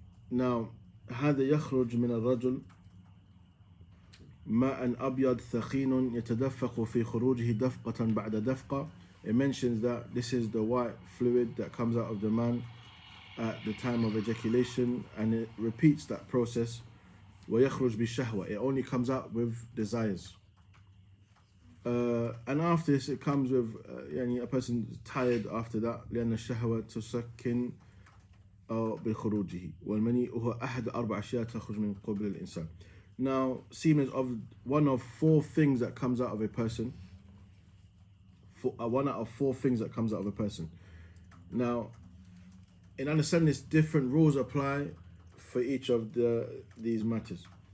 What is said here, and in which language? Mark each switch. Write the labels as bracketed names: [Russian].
[Arabic] Now, هذا يخرج من الرجل ماء أبيض ثخين يتدفق في خروجه دفقة بعد دفقة. [English] It mentions that this is the white fluid that comes out of the man at the time of ejaculation, and it repeats that process. [Arabic] ويخرج بالشهوة. [English] It only comes out with desires. And after this, it comes with a person is tired after that. [Arabic] لأن الشهوة تسكن بخروجه والمني هو أحد أربع أشياء تخرج من قبل الإنسان. [English] Now, semen is one of four things that comes out of a person. One out of four things that comes out of a person. Now, in understanding this, different rules apply for each of these matters.